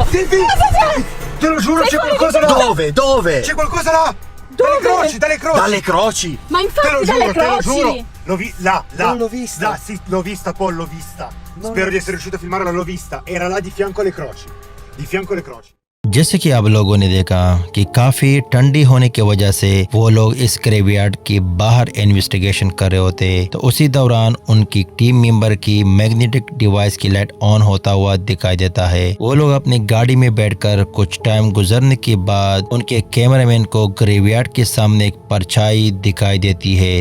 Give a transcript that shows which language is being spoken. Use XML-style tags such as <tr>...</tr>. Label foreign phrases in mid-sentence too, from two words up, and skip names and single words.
<it>Te lo giuro, c'è qualcosa là! Dove? C'è qualcosa là! Dove? Dalle croci! Dalle croci! Ma infatti dalle Te lo giuro! croci! L'ho là! Non l'ho vista. Là, sì, l'ho vista, Paul, l'ho vista. Spero di essere riuscito a filmarla, l'ho vista. Era là di fianco alle croci. Di fianco alle croci.</it> <hi>जैसे कि आप लोगों ने देखा कि काफी ठंडी होने की वजह से वो लोग इस ग्रेवयार्ड के बाहर इन्वेस्टिगेशन कर रहे होते, तो उसी दौरान उनकी</hi> <en>team member</en> <hi>की</hi> <en>magnetic device</en> <hi>की लाइट ऑन होता हुआ दिखाई देता है। वो लोग अपनी गाड़ी में बैठकर कुछ टाइम गुजरने के बाद उनके कैमरामैन को ग्रेवयार्ड के सामने एक परछाई दिखाई देती है।</hi>